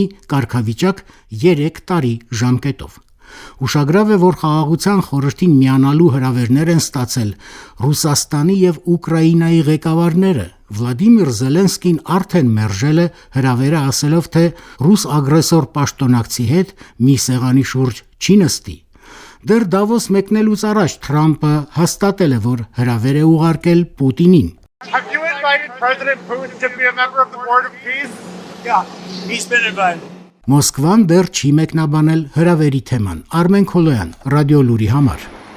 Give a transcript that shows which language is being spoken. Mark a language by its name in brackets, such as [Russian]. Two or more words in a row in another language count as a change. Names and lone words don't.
[Armenian] կարգավիճակ 3 տարի ժամկետով։ Ուշագրավ է, որ խաղաղության խորհրդին միանալու հրավերներ են ստացել Ռուսաստանի եւ Ուկրաինայի ղեկավարները։ Վլադիմիր Զելենսկին արդեն մերժել է հրավերը, ասելով, թե ռուս ագրեսոր պաշտոնակցի հետ մի սեղանի շուրջ չի նստի։ Դեռ Դավոս մեկնելուց առաջ Թրամփը հաստատել է, որ հրավեր է ուղարկել Պուտինին։ [English] Have you invited President Putin to be a member of the Board of Peace? Yeah, he's been invited. [Armenian] Մոսկվան դեռ չի մեկնաբանել հրավերի թեման։ Արմեն Քոլոյան, Ռադիո Լուրի համար։